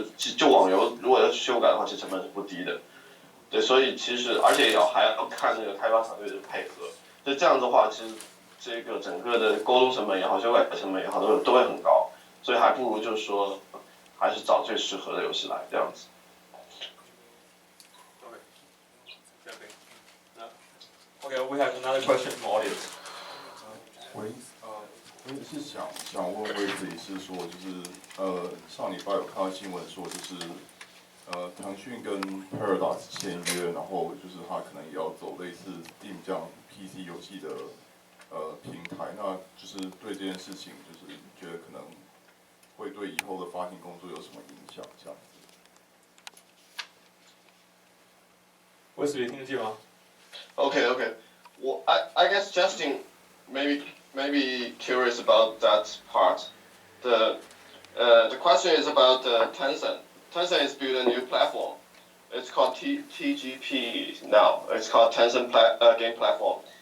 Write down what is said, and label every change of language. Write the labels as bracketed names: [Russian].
[Chinese] 就网游如果要去修改的话，其实成本是不低的。对，所以其实而且还要看那个开发团队的配合。就这样子的话，其实这个整个的沟通成本也好，修改成本也好，都会很高。所以还不如就是说，还是找最适合的游戏来这样子。 [English] Okay, we have another question from audience. [Chinese] 我是想问Wesley是说，就是上礼拜有看到新闻说，就是腾讯跟 Paradox 签约，然后就是他可能也要走类似 Steam 这样 PC 游戏的平台，那就是对这件事情，就是觉得可能会对以后的发行工作有什么影响？这样子。 Wesley 听得见吗？ [English] Okay. Well, I guess Justin maybe curious about that part. The question is about Tencent. Tencent is building a new platform. It's called TGP now. It's called Tencent Game Platform.